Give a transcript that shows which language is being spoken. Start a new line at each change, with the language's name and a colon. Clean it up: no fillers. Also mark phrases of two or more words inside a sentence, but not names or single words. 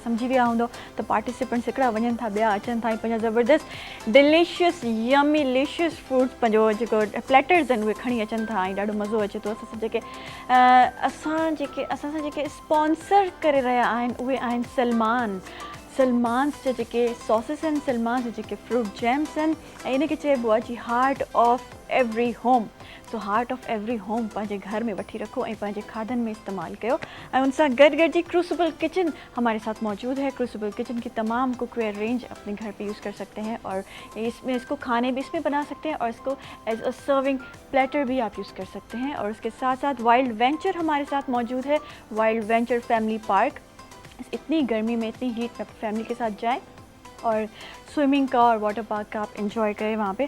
Sindhi: सम्झी विया हूंदो त पार्टिसिपेंट्स हिकिड़ा वञनि था, ॿिया अचनि था, ऐं पंहिंजा ज़बरदस्त
English: delicious yummy licious foods
Sindhi: पंहिंजो जेको प्लेटर्स आहिनि उहे खणी अचनि था, ऐं ॾाढो मज़ो अचे थो। असां सां जेके स्पॉन्सर करे रहिया आहिनि उहे आहिनि सलमान्स जेके सॉसेस आहिनि सलमान्स जेके
English: fruit jams
Sindhi: आहिनि ऐं इनखे चइबो आहे जी
English: heart of every home.
Sindhi: सो
English: heart of every home
Sindhi: पंहिंजे घर में वठी रखो ऐं पंहिंजे खाधनि में इस्तेमालु कयो। ऐं उन सां गॾु गॾु जी क्रूसिबल किचन
Hindi: हमारे साथ मौजूद है। क्रूसिबल किचन की तमाम
English: cookware range
Hindi: अपने घर पे यूज़ कर सकते हैं और इसमें इसको खाने भी इसमें बना सकते हैं और इसको
English: as a serving platter
Hindi: भी आप यूज़ कर सकते हैं। और उसके साथ साथ वाइल्ड वेंचर हमारे साथ मौजूद है। वाइल्ड वेंचर फैमिली पार्क, इतनी गर्मी में इतनी हीट में फैमिली के साथ जाएं और स्विमिंग का और
English: water park
Hindi: का आप एंजॉय करें वहाँ पे।